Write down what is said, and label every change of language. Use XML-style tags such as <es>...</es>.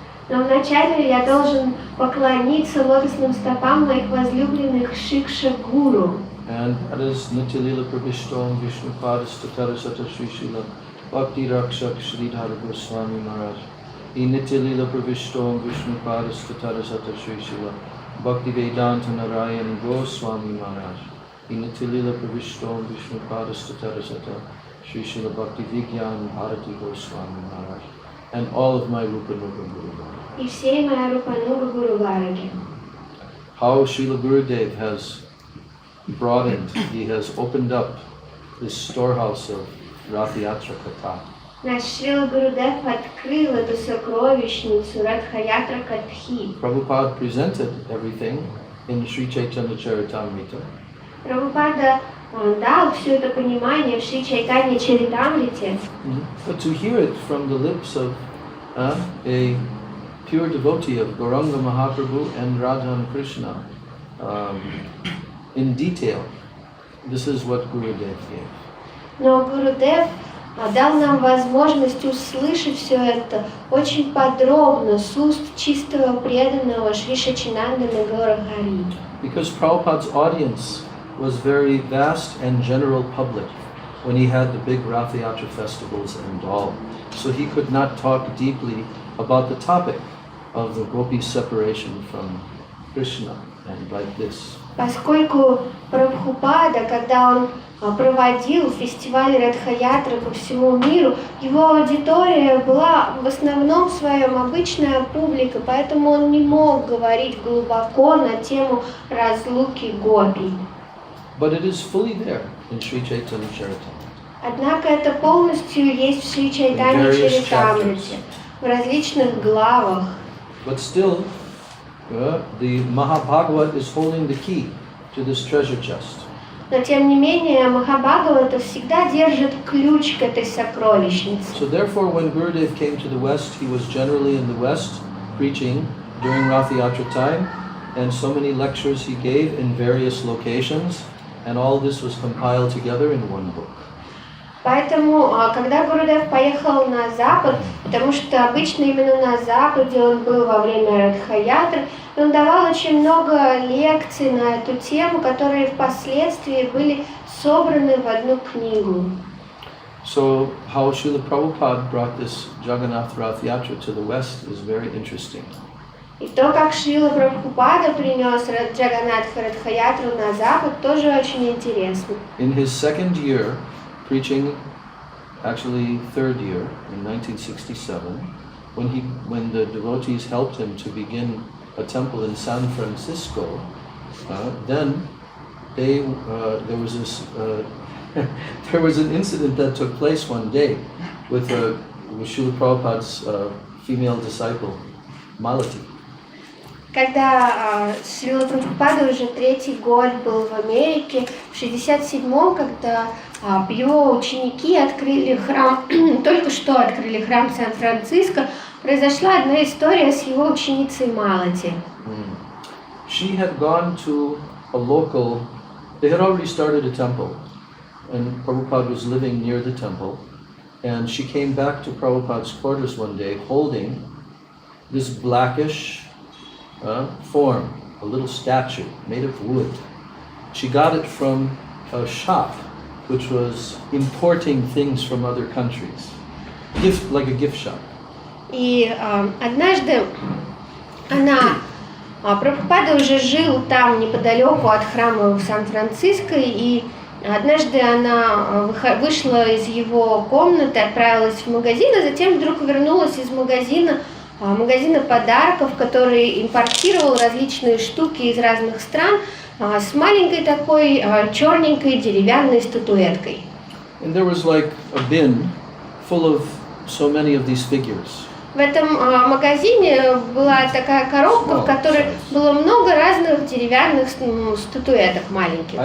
<ru>Но вначале я должен поклониться лотосным стопам моих возлюбленных Шикша Гуру.</ru> <en>And that is Nityalila Pravishtom Vishnu Padastatara Sata Sri Srila Bhakti Rakshak Sridhara Goswami Maharaj. E Nityalila Pravishtom Vishnu Padastatara Sata Sri Srila Bhakti Vedanta Narayan Goswami Maharaj. E Nityalila Pravishtom Vishnu Padastatara Sata Sri Srila Bhakti Vigyan Bharati Goswami Maharaj. And all of my Rupa Nuga Guru Varga.</en> <ru>И всей моя Рупануга Гуру Вараги.</ru> <en>How Srila Gurudev has broadened, he has opened up this storehouse of Rathayatra Katha.</en> <ru>Наш Шрила Гурудев открыл эту сокровищницу Радхаятра Катхи.</ru> <en>Prabhupada presented everything in Sri Chaitanya Charitamrita.</en> <ru>Прабхупада дал все это понимание в Шри Чайтанья Чаритамрите.</ru> <en>But to hear it from the lips of a pure devotee of Gauranga Mahaprabhu and Radha and Krishna in detail, this is what Gurudev gave.</en> <ru>Но Гурудев дал нам возможность услышать все это очень подробно с уст чистого преданного Шри Шачинандана Гаура Хари.</ru> <en>Because Prabhupada's audience was very vast and general public when he had the big Rathayatra festivals and all. So he could not talk deeply about the topic of the gopis' separation from Krishna and like this.</en> <ru>Поскольку Прабхупада, когда он проводил фестиваль Радхаятры по всему миру, его аудитория была в основном своем обычная публика, поэтому он не мог говорить глубоко на тему разлуки гопи.</ru> <en>But it is fully there in Sri Chaitanya Charitamrita.</en> <ru>Однако это полностью есть в Шри Чайтанья Чаритамрите, в различных главах.</ru> <en>But still, the Mahabhagavat is holding the key to this treasure chest.</en> <ru>Но тем не менее, Махабхагавата всегда держит ключ к этой сокровищнице.</ru> <en>So therefore, when Gurudev came to the West, he was generally in the West preaching during Rathayatra time, and so many lectures he gave in various locations, and all this was compiled together in one book.</en> <ru>Поэтому, когда Гурудев поехал на Запад, потому что обычно именно на Западе он был во время Радхаятры, он давал очень много лекций на эту тему, которые впоследствии были собраны в одну книгу.</ru> <en>So how Srila Prabhupada brought this Jagannath Rath Yatra to the West is very interesting.</en> <ru>И то, как Шрила Прабхупада принес Джаганнатха Радхаятру на Запад, тоже очень интересно.</ru> <en>In his second year, preaching, actually third year, in 1967, when the devotees helped him to begin a temple in San Francisco, then there was this there was an incident that took place one day with Srila Prabhupada's female disciple, Malati.</en> <ru>Когда Шрила Прабхупада уже третий год был в Америке, в 67-м, когда его ученики открыли храм, только что открыли храм Сан-Франциско, произошла одна история с его ученицей Малати.</ru> <en>She had gone to a local, they had already started a temple, and Prabhupada was living near the temple, and she came back to Prabhupada's quarters one day holding this blackish form, a little statue made of wood. She got it from a shop which was importing things from other countries, like a gift shop.</en> <ru>И однажды она Прабхупада уже жил там неподалеку от храма в Сан-Франциско, и однажды она вышла из его комнаты, отправилась в магазин, а затем вдруг вернулась из магазина подарков, который импортировал различные штуки из разных стран, с маленькой такой черненькой деревянной статуэткой.</ru> <en>And there was like a bin full of so many of these figures.</en> <ru>В этом магазине была такая коробка, в которой было много разных деревянных статуэток маленьких.</ru>